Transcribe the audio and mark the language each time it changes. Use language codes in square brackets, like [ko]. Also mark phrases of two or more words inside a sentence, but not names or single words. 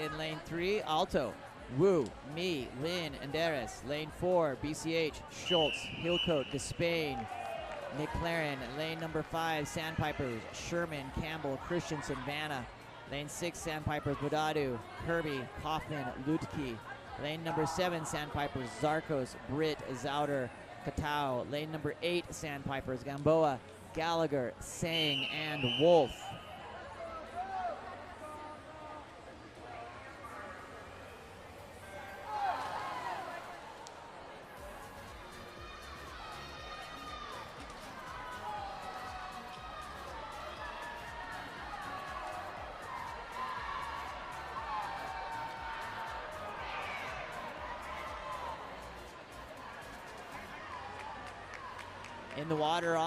[en] In lane 3, Alto, Wu, Me, Lynn, Anderes. Lane 4, BCH, Schultz, Hillcoat, Despain, McLaren. Lane number 5, Sandpipers, Sherman, Campbell, Christensen, Vanna. Lane 6, Sandpipers, Budadu, Kirby, Kaufman, Lutke. Lane number 7, Sandpipers, Zarkos, Britt, Zauder, Katau. Lane number 8, Sandpipers, Gamboa, Gallagher, Sang, and Wolf. In the water on